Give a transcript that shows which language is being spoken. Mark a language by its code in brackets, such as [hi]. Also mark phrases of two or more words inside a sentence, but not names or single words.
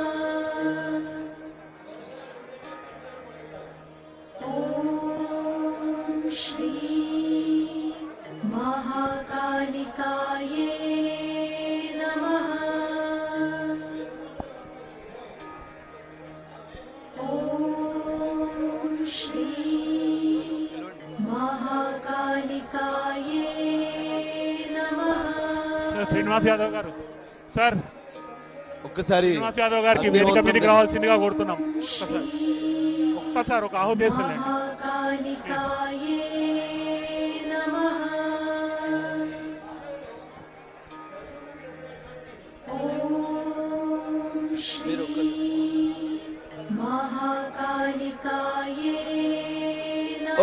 [sa] ओम श्री महाकालिकाये नमः। ओम श्री महाकालिकाये नमः। [te] శ్రీనివాస్ యాదవ్ గారు సార్, ఒక్కసారి శ్రీనివాస్ యాదవ్ గారికి వేదిక మీదకి రావాల్సిందిగా కోరుతున్నాం. ఒక్కసారి ఒక ఆహుతి వేసుకెళ్ళండి. [sa] महाकालिकाये नमः। ओम श्री महाकालिकाये नमः।